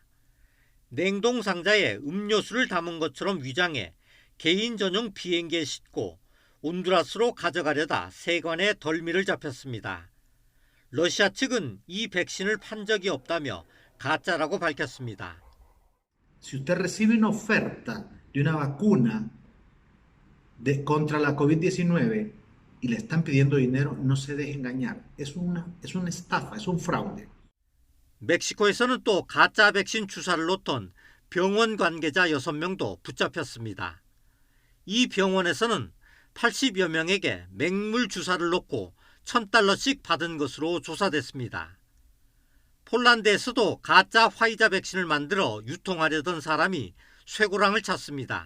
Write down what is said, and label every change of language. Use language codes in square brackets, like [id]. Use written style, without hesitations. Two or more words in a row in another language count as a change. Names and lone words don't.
[ko] 냉동 상자에 음료수를 담은 것처럼 위장해 개인 전용 비행기에 싣고 온두라스로 가져가려다 세관에 덜미를 잡혔습니다. 러시아 측은 이 백신을 판 적이 없다며 가짜라고 밝혔습니다. [es] Si usted recibe una oferta de una vacuna contra la COVID-19 y le están pidiendo dinero, no se deje engañar. Es una estafa, es un fraude. [ko] 멕시코에서는 또 가짜 백신 주사를 놓던 병원 관계자 6명도 붙잡혔습니다. 이 병원에서는 80여 명에게 맹물 주사를 놓고 $1,000씩 받은 것으로 조사됐습니다. 폴란드에서도 가짜 화이자 백신을 만들어 유통하려던 사람이 쇠고랑을 찼습니다.